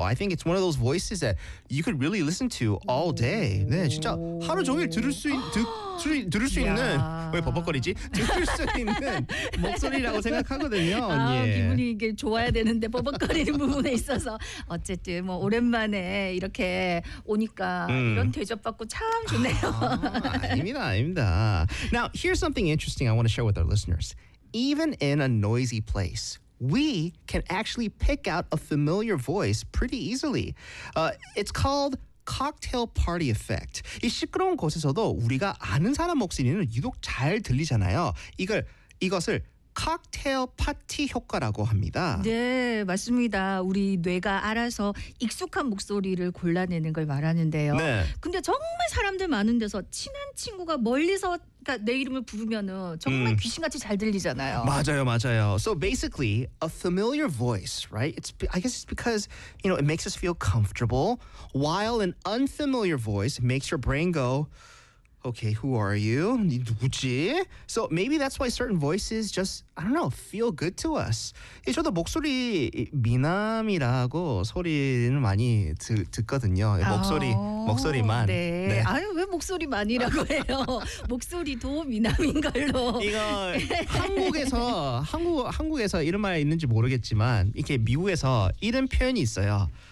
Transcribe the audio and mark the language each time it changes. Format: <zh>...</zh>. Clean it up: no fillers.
<en>I think it's one of those voices that you could really listen to all day.</en> <ko>네, 진짜 하루 종일 들을 수 있는 왜 버벅거리지? 들을 수 있는 목소리라고 생각하거든요, 언니. 아, 기분이 이게 좋아야 되는데 버벅거리는 부분에 있어서 어쨌든 뭐 오랜만에 이렇게 오니까 이런 대접받고 참 좋네요. 아닙니다, 아닙니다.</ko> <en>Now here's something interesting I want to share with our listeners. Even in a noisy place, we can actually pick out a familiar voice pretty easily. It's called cocktail party effect.</en> <ko>이 시끄러운 곳에서도 우리가 아는 사람 목소리는 유독 잘 들리잖아요. 이것을 칵테일 파티 효과라고 합니다. 네, 맞습니다. 우리 뇌가 알아서 익숙한 목소리를 골라내는 걸 말하는데요. 네. 근데 정말 사람들 많은 데서 친한 친구가 멀리서 내 이름을 부르면은 정말 귀신같이 잘 들리잖아요. 맞아요, 맞아요.</ko> <en>So basically, a familiar voice, right? I guess it's because, you know, it makes us feel comfortable, while an unfamiliar voice makes your brain go, okay, who are you?</en> <ko>니 누구지?</ko> <en>So maybe that's why certain voices just, I don't know, feel good to us.</en> <ko>예, 저도 목소리 미남이라고 소리는 많이 듣거든요. 목소리만. 네. 네. 아유, 왜 목소리만이라고 해요? 목소리도 미남인 걸로. 이거 한국에서 이런 말 있는지 모르겠지만, 이렇게 미국에서 이런 표현이 있어요.</ko>